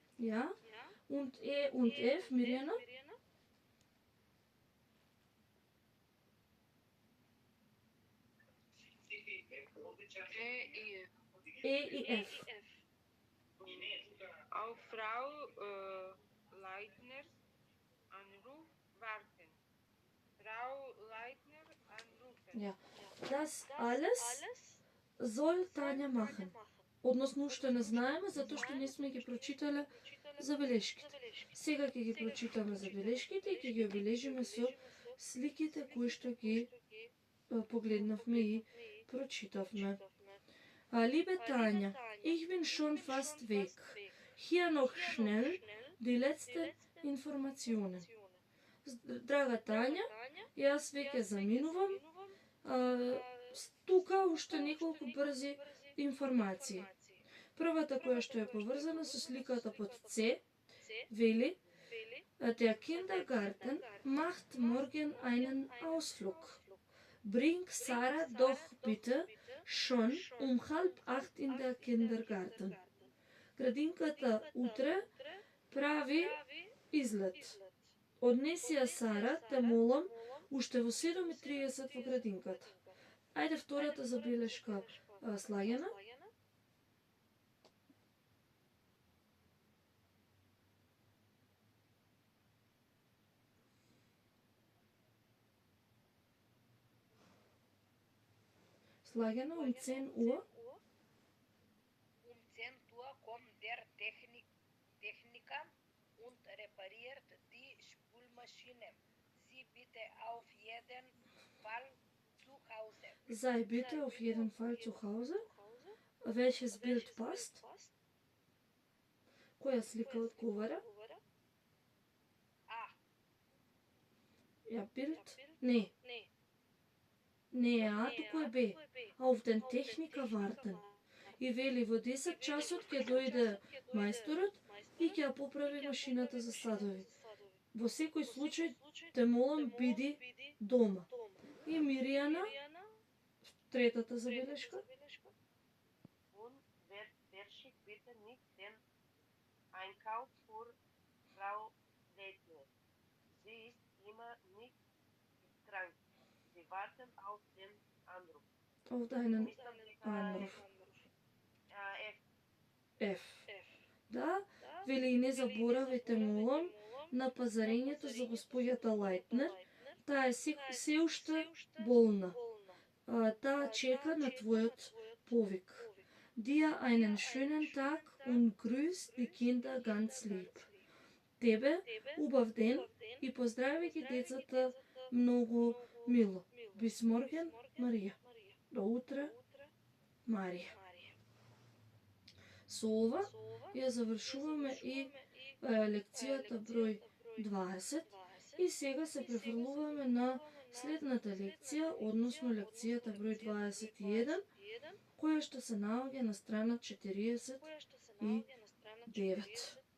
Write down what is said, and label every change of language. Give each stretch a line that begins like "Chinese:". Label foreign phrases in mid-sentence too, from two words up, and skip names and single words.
German: Ja. Und E und F, Mirjana? E I F. Auf Frau Leitners Anruf warten. Frau Leitner anrufen. Ja. Das alles soll Тања machen.
Macedonian: Односно уште не знаеме, затоа што не сме ги прочитале забелешките. Сега ќе ги прочитаме забелешките и ќе ги обележиме со сликите кои што ги погледнавме и прочитавме.
German: Liebe Tanja, ich bin schon fast weg. Hier noch schnell die letzten Informationen.
Macedonian: Драга Тања, јас веќе заминувам. Тука уште неколку брзи информации. Првата која што е поврзана со сликата под С, вели:
German: Der Kindergarten macht morgen einen Ausflug. Bring Sarah doch bitte schon 7:30 in der Kindergarten.
Macedonian: Градинката утре прави излет. Однеси ја Сара, те молам, уште во 7:30 во градинката. Ајде втората забелешка слаѓана. Слаѓана,
German: um 10 Uhr. Um 10 Uhr kommt der Techniker und repariert die Spülmaschine. Sie bitte auf jeden Fall zu Hause. Sei bitte auf jeden Fall zu Hause. Welches Bild passt?
Macedonian: Која слика одговара?
German: Ja, Bild? Nee.
Macedonian: Не е А, туку е Б.
German: Auf den Techniker warten.
Macedonian: И вели во 10 часот ќе дојде мајсторот и ќе ја поправи машината за садови. Во секој случај те молам биди дома. И Мирјана, третата забелешка.
German: Und verschick bitte nicht den Einkauf für Frau Leitner. Sie ist immer nicht krank. Sie warten auf den Anruf. Auf deinen Anruf. F.
Macedonian: Да, вели и не заборавајте молам на пазарењето за господјата Лајтнер. Таа е се уште болна. Таа чека на твојот Povik.
German: Dir einen schönen Tag und grüß die Kinder ganz lieb.
Macedonian: Тебе убав ден и поздрави ги децата многу мило.
German: Bis morgen,
Macedonian: Марија. До утре, Марија. Со ова ја завршуваме и лекцијата број 20 и сега се префрлуваме на следната лекција, односно лекцијата број 21, која што се наоѓа на страна 49.